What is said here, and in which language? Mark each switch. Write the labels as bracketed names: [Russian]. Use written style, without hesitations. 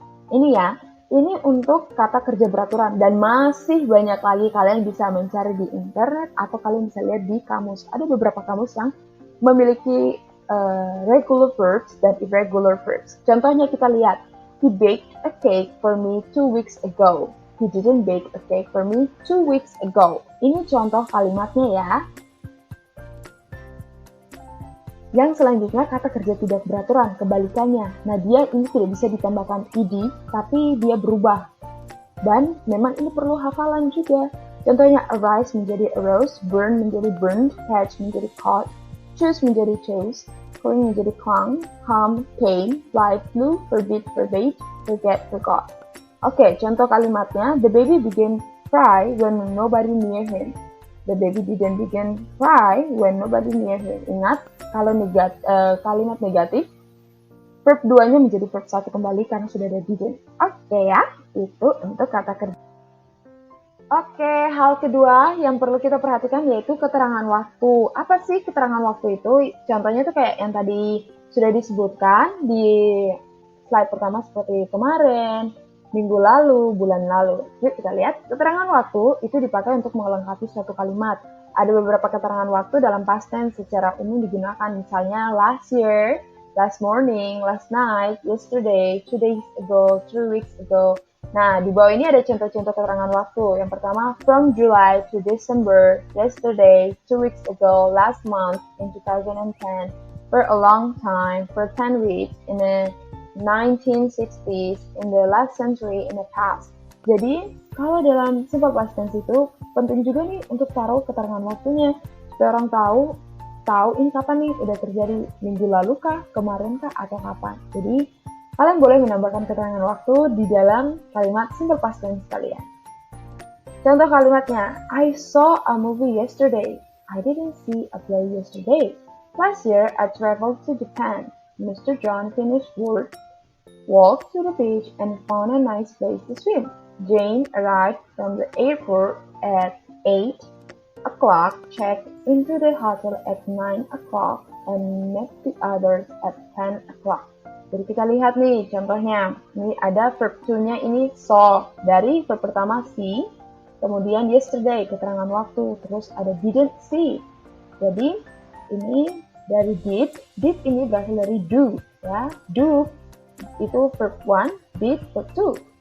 [Indonesian] Ini ya, ini untuk kata kerja beraturan dan masih banyak lagi kalian bisa mencari di internet atau kalian bisa lihat di kamus. Ada beberapa kamus yang memiliki regular verbs dan irregular verbs. Contohnya kita lihat, [English] he baked a cake for me 2 weeks ago. He didn't bake a cake for me 2 weeks ago. [Indonesian] Ini contoh kalimatnya ya. Yang selanjutnya kata kerja tidak beraturan, kebalikannya. Nah, dia ini tidak bisa ditambahkan ed, tapi dia berubah. Dan memang ini perlu hafalan juga. Contohnya arise menjadi arose, burn menjadi burned, catch menjadi caught, choose menjadi chose, cling menjadi clung, come, came, fly, flew, forbid, forbade, forget, forgot. Oke, contoh kalimatnya, [English] the baby began cry when nobody near him. The baby didn't begin cry when nobody near him. [Indonesian] Ingat, kalau kalimat negatif, verb 2-nya menjadi verb 1 kembali karena sudah ada didn't. Oke ya, itu untuk kata kerja. Oke, hal kedua yang perlu kita perhatikan yaitu keterangan waktu. Apa sih keterangan waktu itu? Contohnya itu kayak yang tadi sudah disebutkan di slide pertama seperti kemarin, minggu lalu, bulan lalu. Yuk kita lihat, keterangan waktu itu dipakai untuk melengkapi suatu kalimat. Ada beberapa keterangan waktu dalam past tense secara umum digunakan, misalnya last year, last morning, last night, yesterday, 2 days ago, 3 weeks ago. Nah, di bawah ini ada contoh-contoh keterangan waktu. Yang pertama, from July to December, yesterday, 2 weeks ago, last month, in 2010, for a long time, for 10 weeks, in a 1960s, in the last century, in the past. Jadi, kalau dalam simple past tense itu penting juga nih untuk taruh keterangan waktunya supaya orang tahu ini kapan nih udah terjadi, minggu lalu kah, kemarin kah, atau kapan. Jadi, kalian boleh menambahkan keterangan waktu di dalam kalimat simple past tense kalian. Contoh kalimatnya, [English] I saw a movie yesterday. I didn't see a play yesterday. Last year, I traveled to Japan. Mr. John finished work, walked to the beach, and found a nice place to swim. Jane arrived from the airport at 8 o'clock, checked into the hotel at 9 o'clock, and met the others at 10 o'clock. [Indonesian] Jadi kita lihat nih contohnya. Ini ada verb to-nya ini saw. Dari verb pertama see, kemudian yesterday, keterangan waktu, terus ada didn't see. Jadi ini dari did ini berasal dari do, ya. Do itu verb 1, did verb 2.